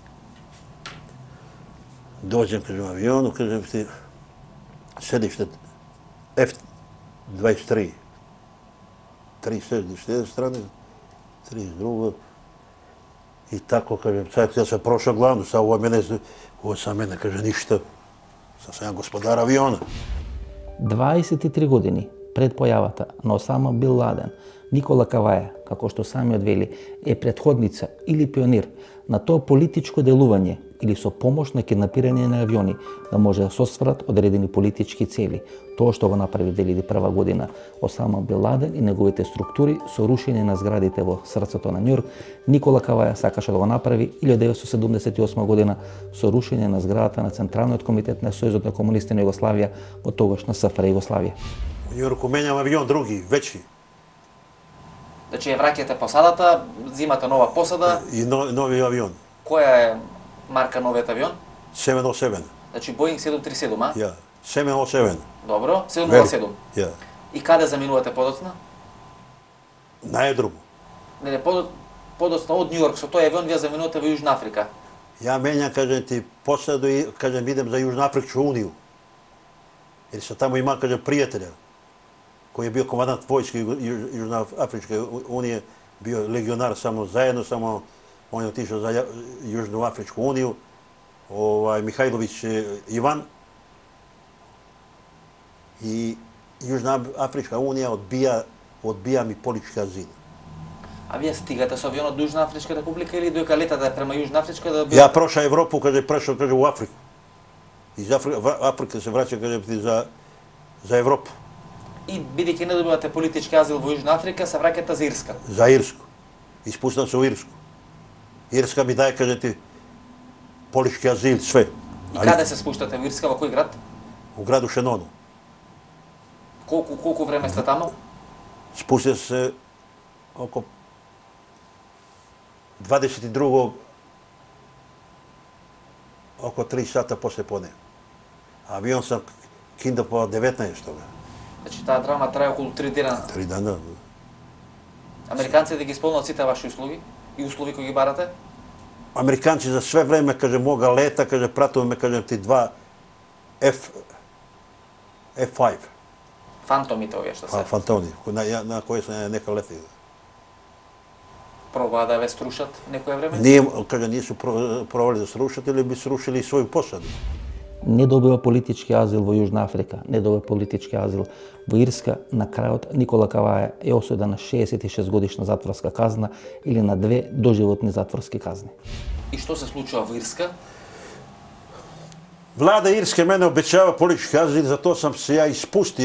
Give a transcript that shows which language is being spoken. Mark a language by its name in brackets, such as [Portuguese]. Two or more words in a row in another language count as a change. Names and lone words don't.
[Serbian] Dođem, kaže, u avionu, kaže, ti, sedište F-23. 36 s jedne strane, 32. I tako, kažem, sad ja sam prošao glavnu, sad ovo sa mene, kaže, ništa. Sad sam ja gospodar aviona. [Macedonian] 23 години пред појавата на Осама Бил Ладен, Никола Каваја, како што сами одвели, е претходница или пионир на тоа политичко делување или со помош на киднапирање на авиони да може да сосврат одредени политички цели. Тоа што го направи 2001 година Осама Бил Ладен и неговите структури со рушење на зградите во срцето на Њујорк, Никола Каваја сакаше да го направи 1978 година со рушење на зградата на Централниот комитет на Сојузот на комунисти на Југославија во тогашна СФР Југославија. [Serbian] U Njujorku menjam avion drugi, veći. [Macedonian] Значи ја враќате посадата, зимате нова посада. [Serbian] I novi avion. [Macedonian] Која е марка новиот авион? 707. Значи Boeing 737, а? [Serbian] Ja. 707. [Macedonian] Добро, 707. [Serbian] Ja. [Macedonian] И каде заминувате подоцна? На Едруму. Не, подоцна од Њујорк со тој авион вие заминувате во Јужна Африка. [Serbian] Ja menjam, kažem ti, posadu i, kažem, idem za Južnoafričku uniju. Jer sam tamo imao, kažem, prijatelja koji je bio komandant vojske Južnoafričke unije, bio legionar samo zajedno, samo on je otišao za Južnoafričku uniju, Mihajlović Ivan. I Južnoafrička unija odbija mi politički azil. [Macedonian] А вие стигате со авионот до Јужна Афричка република или доека летате према Јужна Афричка да [Serbian] Ja prošao Evropu, kaže, prešao, kaže, u Afriku. Iz Afrike se vraća, kaže, za Evropu. [Macedonian] И бидејќи не добивате политички азил во Јужна Африка, се враќате за Ирска. [Serbian] Za Irsku. Ispustam se u Irsku. Irska mi daje, kaže ti, politički azil, sve. [Macedonian] И каде се спуштате во Ирска, во кој град? [Serbian] U gradu Šenonu. [Macedonian] Колку време сте тамо? [Serbian] Spustio se oko 22. oko 3 sata posle podne. Avion sam kinda po 19. [Macedonian] Значи таа драма трае околу 3 дена. [Serbian] 3 dana. [Macedonian] Американците ги исполнуваат сите ваши услуги и услови кои ги барате? [Serbian] Amerikanci za sve vreme, kaže, moga leta, kaže, pratio me, kažem ti, 2 F5. [Macedonian] Фантомите овие што се. [Serbian] Fantoni, na koje sam ja neka letio. [Macedonian] Пробаа да ве струшат некое време? [Serbian] Nije, kaže, nisu provali da srušati ili bi srušili i svoju posadu. [Macedonian] Не добива политички азил во Јужна Африка, не добива политички азил во Ирска. На крајот Никола Каваја е осуден на 66 годишна затворска казна или на 2 доживотни затворски казни. И што се случува во Ирска? [Serbian] Vlada Irske mene obećava politički azil, zato sam se ja ispustio.